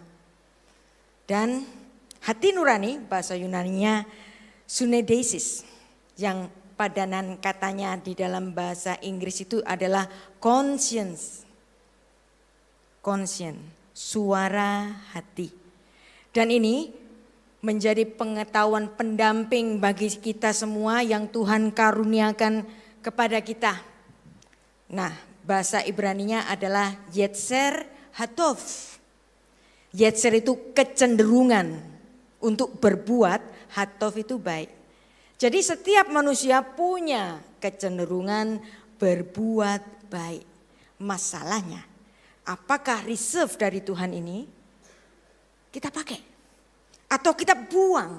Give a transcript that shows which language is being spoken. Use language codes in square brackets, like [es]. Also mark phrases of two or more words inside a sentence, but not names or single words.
[id] Dan hati nurani, bahasa Yunaninya suneidesis, yang padanan katanya di dalam bahasa Inggris itu adalah conscience, suara hati. Dan ini menjadi pengetahuan pendamping bagi kita semua yang Tuhan karuniakan kepada kita. Nah, bahasa Ibraninya adalah [he] יצר הטוב. [id] Yetzer itu kecenderungan untuk berbuat, hatov itu baik. Jadi setiap manusia punya kecenderungan berbuat baik. Masalahnya, apakah reserve dari Tuhan ini kita pakai atau kita buang?